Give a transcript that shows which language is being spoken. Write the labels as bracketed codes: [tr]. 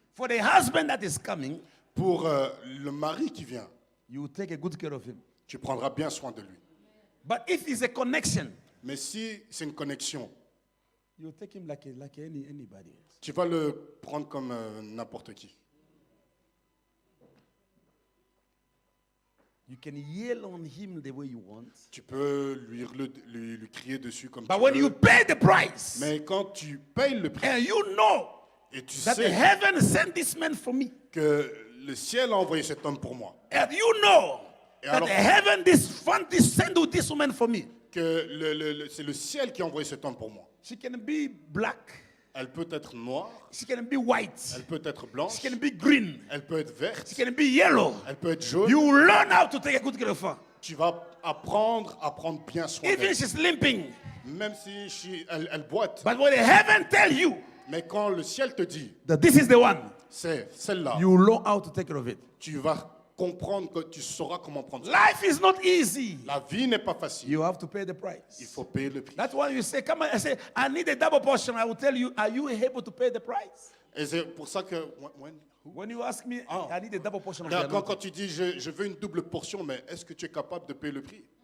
[en] for the husband that is coming, [fr] pour le mari qui vient, [en] you will take a good care of him. [fr] tu prendras bien soin de lui. [en] But if it's a connection, [fr] Mais si c'est une connexion, [en] you take him like anybody else. [fr] tu vas le prendre comme n'importe qui. [en] You can yell on him the way you want. [fr] Tu peux lui crier dessus comme [en] But [fr] tu [en] when [fr] veux. [en] you pay the price, [fr] Mais quand tu payes le prix [en] and you know [fr] et tu [en] that the [fr] sais [en] heaven sent this man for me, [fr] que le ciel a envoyé cet homme pour moi, [en] and you know [fr] Et [en] that [fr] alors- [en] the heaven sent this woman for me, [fr] que c'est le ciel qui a envoyé cet homme pour moi. [en] she can be black, [fr] Elle peut être noire, [en] she can be white, [fr] elle peut être [en] she [fr] blanche, [en] can be green, [fr] elle peut être verte, [en] she can be yellow. [fr] elle peut être jaune. [en] You learn how to take a good care of her. [fr] Tu vas apprendre à prendre bien soin [en] Even [fr] d'elle. [en] she's limping. [fr] Même si elle boite. [en] But when the heaven tell you [fr] Mais quand le ciel te dit, [en] that this is the one, [fr] c'est celle-là, [en] you know how to take care of it. [fr] tu vas comprendre que tu sauras comment prendre soin. [en] Life is not easy. [fr] La vie n'est pas facile. [en] You have to pay the price. [fr] faut payer le prix. [en] That's why you say, come on, I say, I need a double portion. I will tell you, are you able to pay the price? [fr] Et c'est pour ça que [en] When you ask me, Ah. I need a double portion of the [fr] quand [en] anointing. [fr] tu dis je veux une double portion, mais est-ce que tu es capable de payer le prix?